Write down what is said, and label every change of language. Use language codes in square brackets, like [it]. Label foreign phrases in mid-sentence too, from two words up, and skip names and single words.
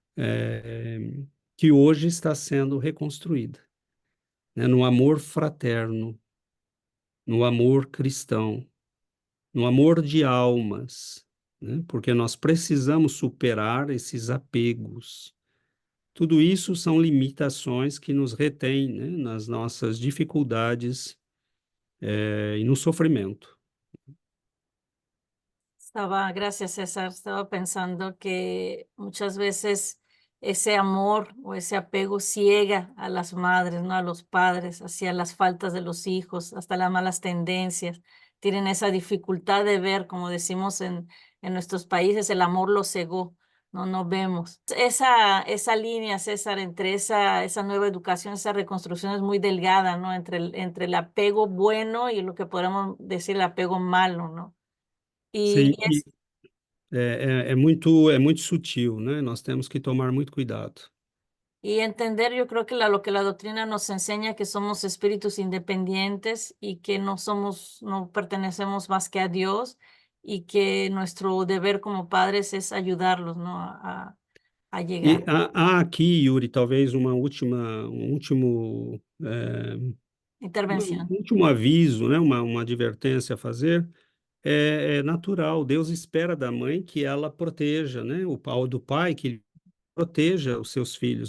[pt] que hoje está sendo reconstruída, né, no amor fraterno, no amor cristão, no amor de almas, né, porque nós precisamos superar esses apegos. Tudo isso são limitações que nos retêm, né, nas nossas dificuldades, e no sofrimento. [es] Gracias César, estaba pensando que muchas veces ese amor o ese apego ciega a las madres, ¿no? A los padres, hacia las faltas de los hijos, hasta las malas tendencias. Tienen esa dificultad de ver, como decimos en nuestros países, el amor los cegó, no vemos. Esa línea, César, entre esa nueva educación, esa reconstrucción es muy delgada, ¿no? Entre el apego bueno y lo que podemos decir el apego malo, ¿no? Y [pt] Sim, e é muito sutil, né? Nós temos que tomar muito cuidado. [es] Y entender, yo creo que lo que la doctrina nos enseña, que somos espíritus independientes y que no pertenecemos más que a Dios y que nuestro deber como padres es ayudarlos, ¿no? A [pt] E [es] llegar. [pt] há aqui, Yuri, talvez um [es] Intervención. [pt] último aviso, né? Uma advertência a fazer. É natural, Deus espera da mãe que ela proteja, né? O pau do pai que ele proteja os seus filhos.